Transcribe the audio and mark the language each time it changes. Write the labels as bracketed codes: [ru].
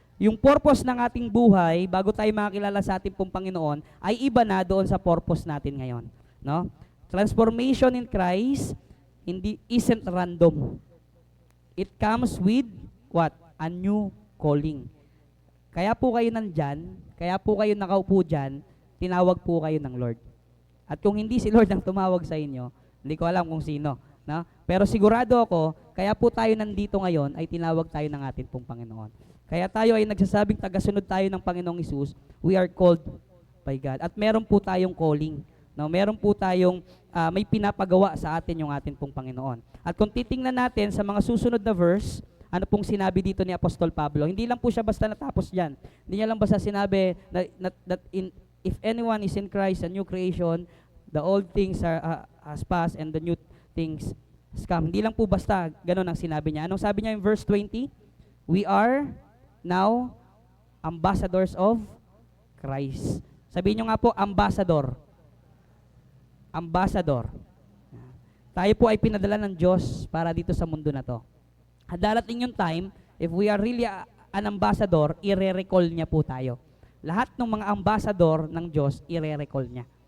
[tl] Yung purpose ng ating buhay, bago tayo makakilala sa ating pong Panginoon, ay iba na doon sa purpose natin ngayon, no? [en] Transformation in Christ isn't random. It comes with what? A new calling. [tl] Kaya po kayo nandyan, kaya po kayo nakaupo dyan, tinawag po kayo ng Lord. At kung hindi si Lord ang tumawag sa inyo, hindi ko alam kung sino, no? Pero sigurado ako, kaya po tayo nandito ngayon ay tinawag tayo ng ating pong Panginoon. Kaya tayo ay nagsasabing tagasunod tayo ng Panginoong Hesus, [en] we are called by God. [tl] At meron po tayong calling, no? Meron po tayong may pinapagawa sa atin yung ating pong Panginoon. At kung titingnan natin sa mga susunod na verse, ano pong sinabi dito ni Apostol Pablo? Hindi lang po siya basta natapos dyan. Hindi niya lang basta sinabi [en] if anyone is in Christ, a new creation, the old things has passed and the new things has come. [tl] Hindi lang po basta ganun ang sinabi niya. Anong sabi niya [en] in verse 20? We are now ambassadors of Christ. [tl] Sabihin niyo nga po, ambassador. Ambassador. Tayo po ay pinadala ng Diyos para dito sa mundo na to. At darating yung time, [en] if we are really an ambassador, [tl] ire-recall niya po tayo. Lahat ng mga ambassador ng Diyos, ire-recall niya.